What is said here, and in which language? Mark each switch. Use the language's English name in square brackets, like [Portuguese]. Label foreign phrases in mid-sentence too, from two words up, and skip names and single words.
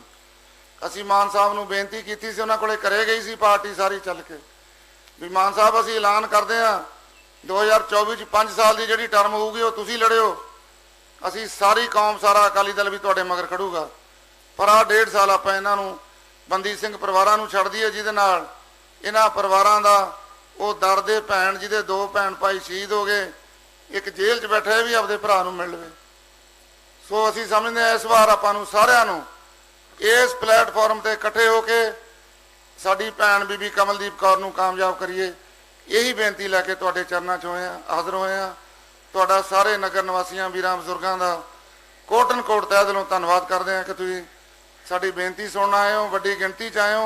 [Punjabi] ਅਸੀਂ ਮਾਨ ਸਾਹਬ ਨੂੰ ਬੇਨਤੀ ਕੀਤੀ ਸੀ, ਉਨ੍ਹਾਂ ਕੋਲੇ ਘਰੇ ਗਈ ਸੀ ਪਾਰਟੀ ਸਾਰੀ ਚੱਲ ਕੇ ਭੀ ਮਾਨ ਸਾਹਬ ਅਸੀਂ ਐਲਾਨ ਕਰਦੇ ਹਾਂ 2024 ਚ 5 ਸਾਲ ਕੀ ਜਿਹੜੀ ਟਰਮ ਹੋਊਗੀ ਵੋ ਤੁਸੀਂ ਲੜਿਓ, ਅਸੀਂ ਸਾਰੀ ਕੌਮ, ਸਾਰਾ ਅਕਾਲੀ ਦਲ ਭੀ ਤੁਹਾਡੇ ਮਗਰ ਖੜੂਗਾ। ਪਰ ਆ 1.5 ਸਾਲ ਆਪਾਂ ਇਨ੍ਹਾਂ ਨੂੰ ਬੰਦੀ ਸਿੰਘ ਪਰਿਵਾਰਾਂ ਨੂੰ ਛੱਡ ਦਈਏ, ਜਿਹਦੇ ਨਾਲ ਇਨ੍ਹਾਂ ਪਰਿਵਾਰਾਂ ਦਾ ਵੋ ਦਰਦ ਭੈਣ ਜਿਹਦੇ 2 ਭੈਣ ਭਾਈ ਸ਼ਹੀਦ ਹੋ ਗਏ, ਏਕ ਜੇਲ ਚ ਬੈਠੇ ਭੀ ਆਪਦੇ ਭਰਾ ਨੂੰ ਮਿਲ ਲਵੇ। ਸੋ ਅਸੀਂ ਸਮਝਦੇ ਹਾਂ ਇਸ ਵਾਰ ਆਪਾਂ ਨੂੰ ਸਾਰਿਆਂ ਨੂੰ ਇਸ ਪਲੇਟਫਾਰਮ ਤੇ ਇਕੱਠੇ ਹੋ ਕੇ ਸਾਡੀ ਭੈਣ ਬੀਬੀ ਕਮਲਦੀਪ ਕੌਰ ਨੂੰ ਕਾਮਯਾਬ ਕਰੀਏ। ਇਹੀ ਬੇਨਤੀ ਲੈ ਕੇ ਤੁਹਾਡੇ ਚਰਨਾਂ 'ਚ ਹਾਜ਼ਰ ਹੋਏ ਹਾਂ। ਤੁਹਾਡਾ ਸਾਰੇ ਨਗਰ ਨਿਵਾਸੀਆਂ ਵੀਰਾਂ ਬਜ਼ੁਰਗਾਂ ਦਾ ਕੋਟਨ ਕੋਟ ਤਹਿ ਦਿਲੋਂ ਧੰਨਵਾਦ ਕਰਦੇ ਹਾਂ ਕਿ ਤੁਸੀਂ ਸਾਡੀ ਬੇਨਤੀ ਸੁਣਨ ਆਏ ਹੋ, ਵੱਡੀ ਗਿਣਤੀ 'ਚ ਆਏ ਹੋ।